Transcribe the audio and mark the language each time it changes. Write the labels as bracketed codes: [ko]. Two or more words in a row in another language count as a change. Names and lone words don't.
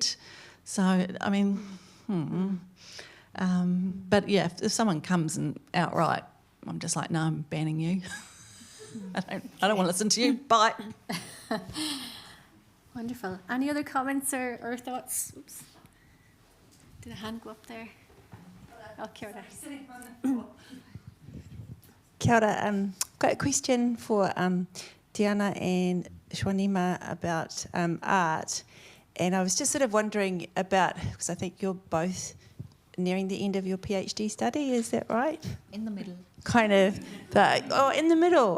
[en] So, I mean, but yeah, if someone comes and outright, I'm just like, no, I'm banning you. I don't want to listen to you. Bye. Wonderful. Any other comments or thoughts? Oops. Did a hand go up there? [mi] Oh, kia ora. Kia ora. [en] Got a question for Deanna and Swarnima about art. And I was just sort of wondering about, because I think you're both nearing the end of your PhD study, is that right? In the middle. Kind of, in the middle.